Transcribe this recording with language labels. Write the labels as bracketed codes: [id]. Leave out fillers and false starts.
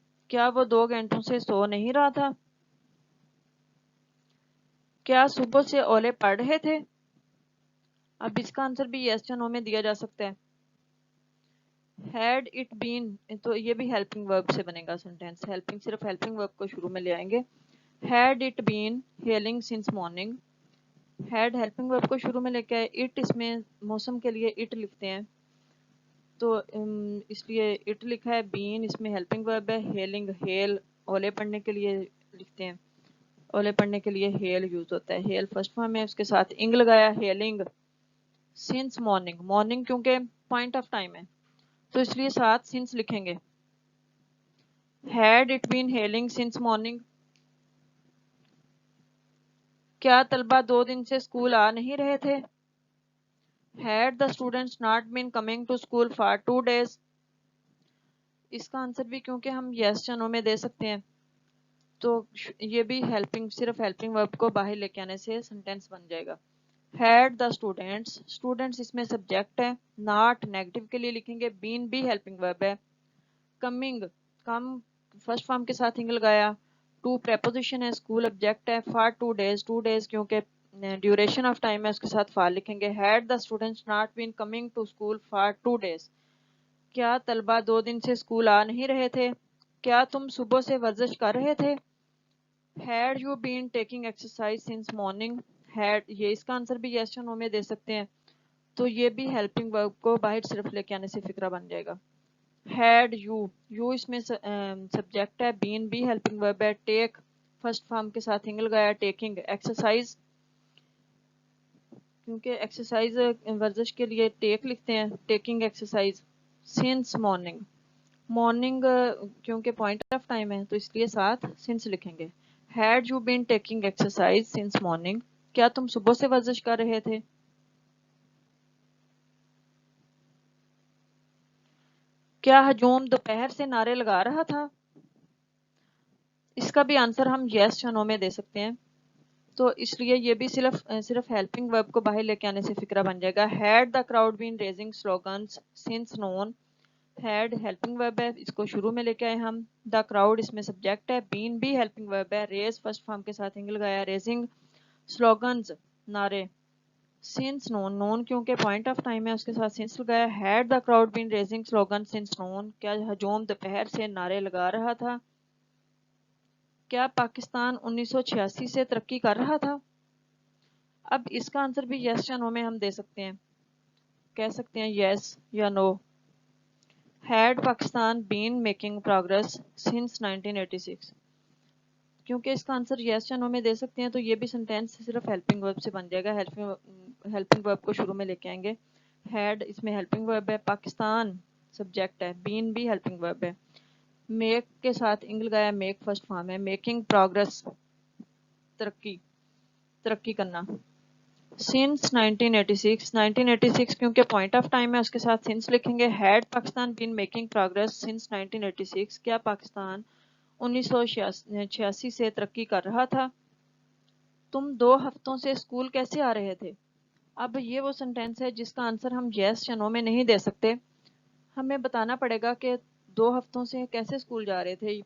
[ur] کیا وہ 2 گھنٹوں سے سو نہیں رہا تھا؟ کیا صبح سے اولے پڑ رہے تھے؟ اب اس کا آنسر بھی یس یا نو میں دیا جا سکتا ہے. [en] had it been [ur] تو یہ بھی ہیلپنگ ورب سے بنے گا سینٹینس. ہیلپنگ صرف ہیلپنگ ورب کو شروع میں لے آئیں گے. [en] had it been hailing since morning. [ur] had helping ورب کو شروع میں لے کے آئے. it اس میں موسم کے لیے it لکھتے ہیں تو اس لیے it لکھا ہے. been اس میں ہیلپنگ ورب ہے. hailing hail اولے پڑھنے کے لیے لکھتے ہیں. اولے پڑھنے کے لیے hail یوز ہوتا ہے. hail فرسٹ فارم ہے, اس کے ساتھ انگ لگایا. [en] hailing since morning. [ur] morning کیونکہ پوائنٹ آف ٹائم ہے تو اس لیے ساتھ since لکھیں گے. [en] had it been hailing since morning. [ur] کیا طلبہ 2 دن سے اسکول آ نہیں رہے تھے. [en] had the students not been coming to school for 2 days. [ur] اس کا آنسر بھی کیونکہ ہم یس یا نو میں دے سکتے ہیں تو یہ بھی ہیلپنگ صرف ہیلپنگ ورب کو باہر لے کے آنے سے سینٹینس بن جائے گا. [en] had the students. [ur] students اس میں سبجیکٹ ہے. not نیگیٹو کے لیے لکھیں گے. been بھی ہیلپنگ ورب ہے. coming کم فرسٹ فارم کے ساتھ انگ لگایا. ٹو پریپوزیشن ہے. اسکول آبجیکٹ ہے. for 2 days 2 days کیونکہ ڈیوریشن آف ٹائم ہے اس کے ساتھ فار لکھیں گے. [en] had the students not been coming to school for 2 days. [ur] کیا طلبہ 2 دن سے اسکول آ نہیں رہے تھے. کیا تم صبح سے ورزش کر رہے تھے. [en] had you been taking exercise since morning. [ur] had یہ اس کا آنسر بھی یس یا نو میں دے سکتے ہیں تو یہ بھی ہیلپنگ ورب کو باہر صرف لے کے آنے سے فکرہ بن جائے گا. had you اس میں سبجیکٹ ہے. been بھی ہیلپنگ ورب ہے. take فرسٹ فارم کے ساتھ انگ لگایا. taking ایکسرسائز کیونکہ ایکسرسائز ورزش کے لیے ٹیک لکھتے ہیں. [en] taking exercise since morning. [ur] morning کیونکہ پوائنٹ آف ٹائم ہے تو اس لیے ساتھ since لکھیں گے. [en] had you been taking exercise since morning. [ur] کیا تم صبح سے ورزش کر رہے تھے. کیا ہجوم دوپہر سے نعرے لگا رہا تھا. اس کا بھی آنسر ہم یس یا نو میں دے سکتے ہیں تو اس لیے یہ بھی صرف ہیلپنگ ورب کو باہر لے کے آنے سے فکرہ بن جائے گا. [en] had the crowd been raising slogans since noon. [ur] had helping ورب ہے, اس کو شروع میں لے کے آئے ہم. the crowd اس میں سبجیکٹ ہے. been بھی ہیلپنگ ورب ہے. raise فرسٹ فارم کے ساتھ انگ لگایا. [en] raising slogans نعرے. [ur] since noon noon کیونکہ پوائنٹ آف ٹائم ہے اس کے ساتھ since لگایا. [en] had the crowd been raising slogans since noon. [ur] کیا ہجوم دوپہر سے نعرے لگا رہا تھا. کیا پاکستان 1986 سے ترقی کر رہا تھا. اب اس کا آنسر بھی یس یا نو میں ہم دے سکتے ہیں. کہہ سکتے ہیں یس یا نو. [en] had Pakistan been making progress since 1986. [ur] کیونکہ اس کا آنسر یس یا نو میں دے سکتے ہیں تو یہ بھی سینٹینس صرف ہیلپنگ ورب سے بن جائے گا. ہیلپنگ ورب کو شروع میں لے کے آئیں گے. had اس میں ہیلپنگ ورب ہے. پاکستان سبجیکٹ ہے. been بھی ہیلپنگ ورب ہے. میک کے ساتھ انگ لگایا. میک فرسٹ فارم ہے. میکنگ پروگرس ترقی کرنا. since 1986 1986 کیونکہ پوائنٹ آف ٹائم ہے اس کے ساتھ since لکھیں گے. [en] had Pakistan been making progress since 1986. [ur] کیا پاکستان 1986 سے ترقی کر رہا تھا. تم 2 ہفتوں سے اسکول کیسے آ رہے تھے. اب یہ وہ سینٹینس ہے جس کا آنسر ہم یس یا نو میں نہیں دے سکتے. ہمیں بتانا پڑے گا کہ 2 ہفتوں سے کیسے اسکول جا رہے تھے.